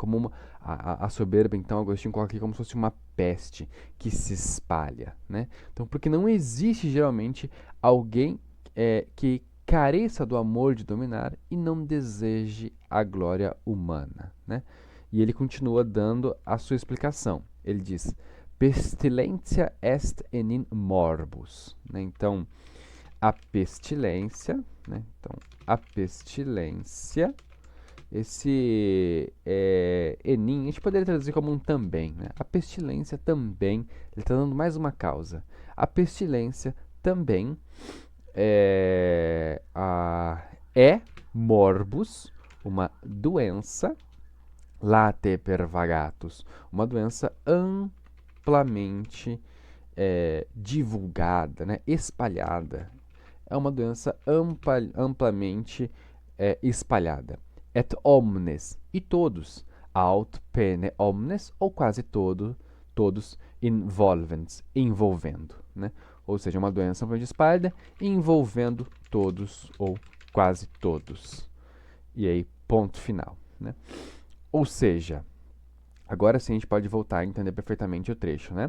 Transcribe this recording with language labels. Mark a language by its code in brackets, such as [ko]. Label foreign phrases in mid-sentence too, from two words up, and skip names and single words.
[pt] Como a soberba, então, Agostinho coloca aqui como se fosse uma peste que se espalha, né? Então, porque não existe geralmente alguém que careça do amor de dominar e não deseje a glória humana, né? E ele continua dando a sua explicação. Ele diz: [la] Pestilentia est enim morbus. [pt] Né? Então, a pestilência, né? Então, a pestilência, esse enim, a gente poderia traduzir como um também, né? A pestilência também, ele está dando mais uma causa. A pestilência também é morbus, uma doença, [la] late pervagatus, [pt] uma doença amplamente divulgada, né, espalhada. É uma doença amplamente espalhada. [la] Et omnes, [pt] e todos, [la] aut pene omnes, [pt] ou quase todos, involvens, envolvendo, né? Ou seja, uma doença amplamente espalhada envolvendo todos ou quase todos. E aí, ponto final, né? Ou seja, agora sim a gente pode voltar a entender perfeitamente o trecho, né?